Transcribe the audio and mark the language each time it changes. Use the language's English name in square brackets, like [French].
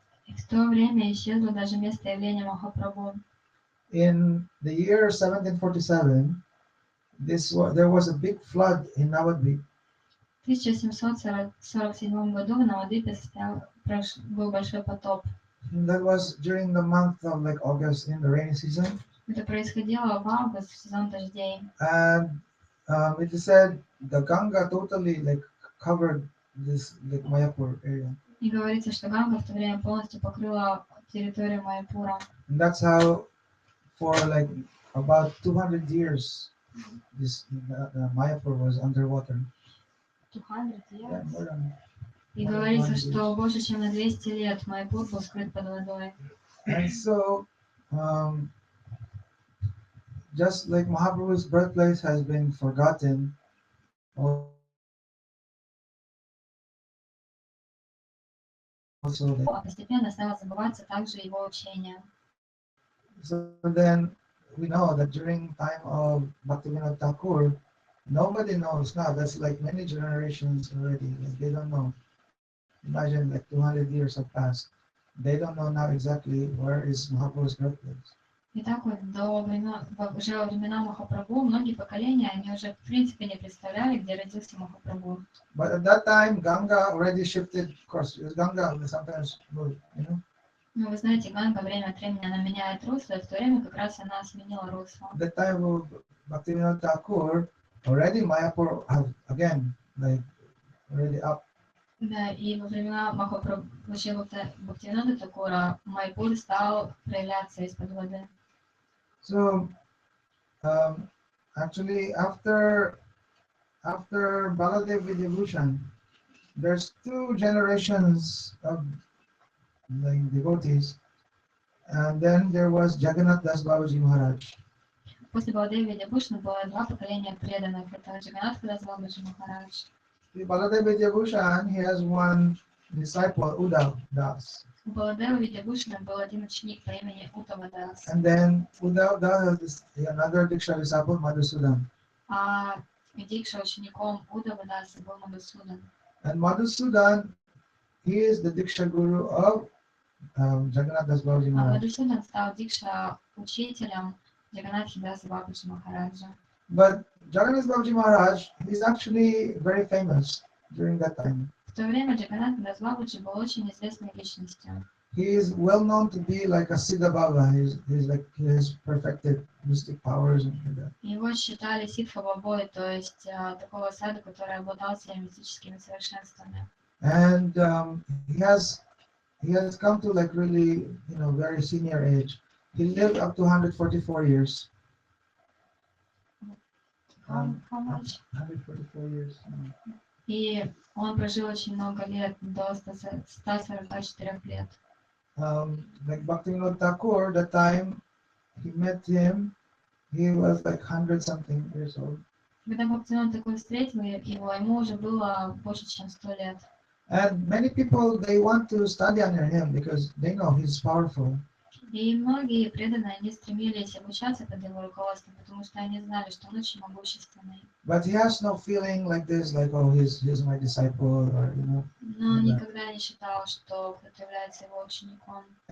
[Russian] И в то время исчезло даже место явления Махапрабху. [English] In the year 1747, there was a big flood in Navadvip. [Russian] В 1747 году в Навадвипе был большой потоп. [English] That was during the month of like August in the rainy season. [Russian] Это происходило в август, в сезон дождей. [English] And it is said the Ganga totally like covered this like Mayapur area. [Russian] И говорится, что Ганга в то время полностью покрыла территорию Майяпура. [English] And that's how for like about 200 years this Mayapur was underwater. 200 Yeah, years. more than [Russian] И говорится, что больше чем на 200 лет Майяпур был скрыт под водой. [English] And so, just like Mahaprabhu's birthplace has been forgotten, also [Russian] Постепенно стало забываться также его учение. [English] so then we know that during time of Bhактивиноды Thakur, nobody knows now. That's like many generations already. Like they don't know. Imagine like 200 years have passed. They don't know now exactly where is Mahaprabhu's birthplace. [Russian] И так вот уже во времена Махапрабху многие поколения, они уже в принципе не представляли, где родился Махапрабху. [English] But at that time, Ganga already shifted. Of course, Ganga sometimes moved, you know. [Russian] Ну, вы знаете, Ганга время от времени она меняет русло, и в то время как раз она сменила русло. [English] At the time of Bhактивиноды Thakur, already Mayapur have again like already up. [Russian] Да, и во времена Бхактивиноды Тхакура Майяпур стал проявляться из-под воды. [English] So actually, after Baladev Vidyabhushan, there's two generations of like devotees, and then there was Jagannath Das Babaji Maharaj. [Russian] После Баладеви Видябхушана было два поколения преданных. Это Джаганатха Дас Бабаджи Махарадж. [English] Baladev Vidyabhushan, he has one disciple, Uddhav Das. [Russian] У Баладева Видябхушана был один ученик по имени Уттава Дас. [English] And then Uddhav Das has another Diksha disciple, Madhusudan. [Russian] А Дикша учеником Уттава Даса был Мадхусудан. [English] And Madhusudan, he is the Diksha guru of Jagannath Das Babaji [Russian] А [English] Maharaj. [Russian] Мадхусудан стал Дикша учителем Джаганатхи Даса Бабаджи Махараджа. [English] But Jagannath Babaji Maharaj is actually very famous during that time. [Russian] В то время Джаганатха Дас Бабаджи был очень известной личностью. [English] He is well known to be like a Siddha Baba. He's like he has perfected mystic powers and like that. [Russian] Его считали Сидха Бабой, то есть такого саду, который обладал всеми мистическими совершенствами. [English] And he has come to like really very senior age. He lived up to 144 years. How much? 144 years. [Russian] И он прожил очень много лет, до 144 лет. [English] Like Bhaktivinoda Thakur, the time he met him, he was like 100 something years old. [Russian] Когда Бхактивинода Тхакур встретил его, ему уже было больше, чем 100 лет. [English] And many people, they want to study under him because they know he's powerful. [Russian] И многие преданные, они стремились обучаться под его руководством, потому что они знали, что он очень могущественный. [English] But he has no feeling like this, like, oh, he's my disciple, or, [Russian] Но он никогда не считал, что кто-то является его учеником.